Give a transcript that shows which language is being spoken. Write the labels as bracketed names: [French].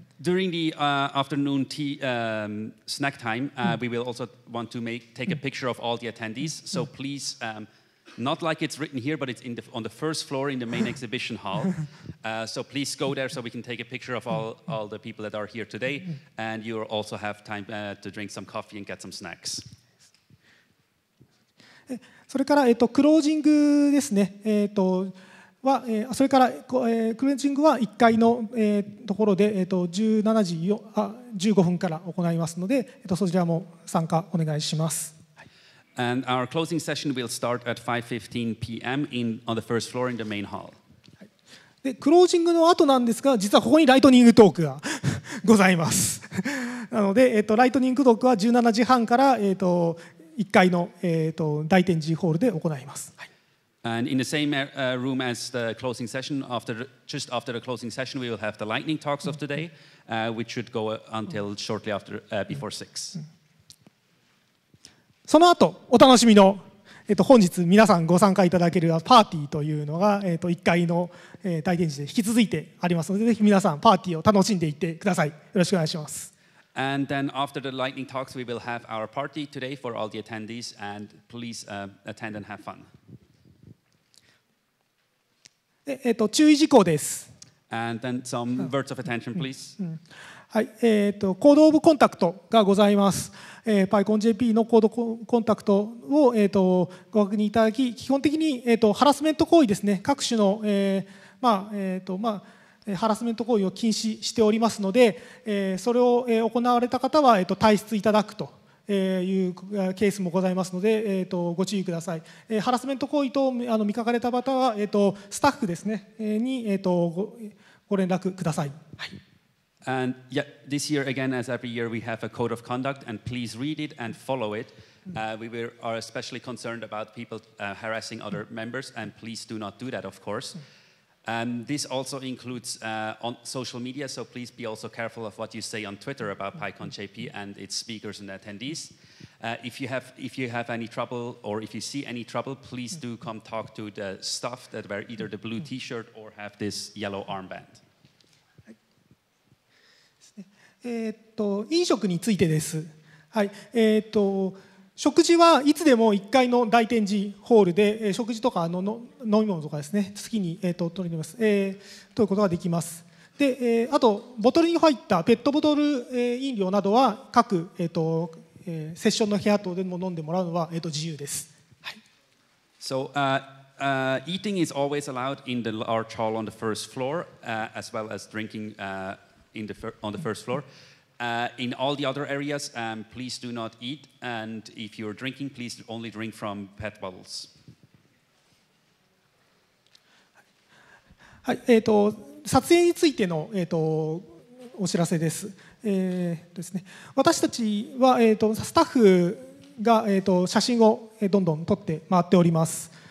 [English] During the afternoon tea snack time, we will also want to take a picture of all the attendees. So please, not like it's written here, but it's on the first floor in the main exhibition hall. So please go there so we can take a picture of all the people that are here today. And you also have time to drink some coffee and get some snacks. [Japanese] それから、クロージングですね。それから、クロージングは1階の、ところで、17時15分から行いますので、そちらも参加お願いします。 [English] And our closing session will start at 5:15 p.m. on the first floor in the main hall. [Japanese] でクロージングの後なんですが、実はここにライトニングトークがございます。なので、ライトニングトークは17時半から、1階の、大展示ホールで行います。 [English] And in the same room as the closing session, just after the closing session, we will have the lightning talks of today, which should go until shortly before 6. [Japanese] その後、お楽しみの、本日皆さんご参加いただけるパーティーというのが、1階の、大展示で引き続いてありますので、ぜひ皆さんパーティーを楽しんでいってください。よろしくお願いします。 [English] And then after the lightning talks, we will have our party today for all the attendees, and please attend and have fun. [Japanese] 注意事項です。 [English] And then some words of attention, please. [Japanese] はい、コードオブコンタクトがございます。PyConJP のコードコンタクトを、ご確認いただき、基本的に、ハラスメント行為ですね、各種の、ハラスメント行為を禁止しておりますので、それを行われた方は退出いただくというケースもございますので、ご注意ください。ハラスメント行為と見かかれた方は、スタッフですねにご連絡ください。はい。 [English] And yeah, this year again, as every year, we have a code of conduct, and please read it and follow it. We are especially concerned about people harassing other members, and please do not do that, of course. This also includes on social media, so please be also careful of what you say on Twitter about PyConJP and its speakers and attendees. If you have any trouble or if you see any trouble, please do come talk to the staff that wear either the blue T-shirt or have this yellow armband. [Japanese] 飲食についてです。はい。食事はいつでも1階の大展示ホールで食事とか飲み物とかですね、好きに取ります、取ることができます。で、あとボトルに入ったペットボトル飲料などは各セッションの部屋等でも飲んでもらうのは自由です。はい。 [English] So, eating is always allowed in the large hall on the first floor, as well as drinking on the first floor. In all the other areas, please do not eat, and if you're drinking, please only drink from PET bottles. [Japanese] はい、撮影についての、お知らせです。ですね、私たちは、スタッフが、写真をどんどん撮って回っております。